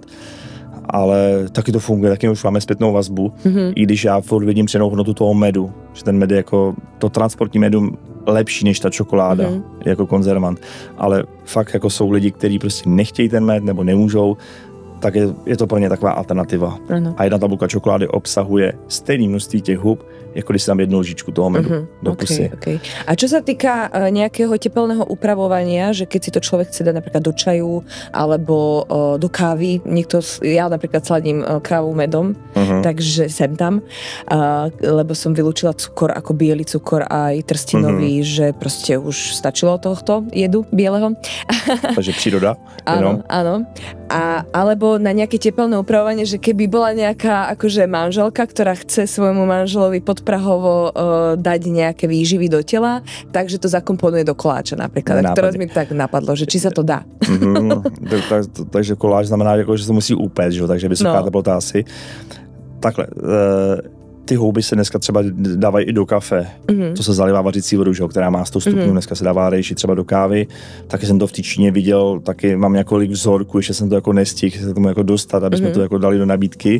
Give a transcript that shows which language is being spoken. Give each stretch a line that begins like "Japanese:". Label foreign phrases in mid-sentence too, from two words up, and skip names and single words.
Czech: Ale taky to funguje, taky už máme zpětnou vazbu, i když já furt vidím přenou hodnotu toho medu, že ten med je jako to transportní medu lepší než ta čokoláda jako konzervant, ale fakt jako jsou lidi, kteří prostě nechtějí ten med nebo nemůžou, tak je to pro ně taková alternativa. Ano. A jedna tabulka čokolády obsahuje stejné množství těch hub, jako když si tam jednu lžičku toho medu do pusy. Okay.
Slovak: A čo sa týka nejakého tepelného upravovania, že keď si to človek chce dať napríklad do čaju alebo do kávy, ja napríklad sladím kávu medom, takže sem tam, lebo som vylúčila cukor ako biely cukor aj trstinový, že proste už stačilo tohto jedu bieleho. Takže príroda. Áno. Alebo na nejaké tepelné upravovanie, že keby bola nejaká akože manželka, ktorá chce svojmu manželovi podprahovo dať nejaké výživy do tela, takže to zakomponuje do koláča napríklad. Teraz mi tak napadlo, že či sa to dá.
Czech: Takže koláč znamená, že se musí upéct, že? Takže vysoká teplota asi. Takhle, ty houby se dneska třeba dávají i do kafe. To se zalivá vařící vodu, že? Která má 100 stupňů, dneska se dává rejši třeba do kávy. Taky jsem to v té Číně viděl, taky mám několik vzorků, ještě jsem to jako nestihl se tomu jako dostat, aby jsme to jako dali do nabídky.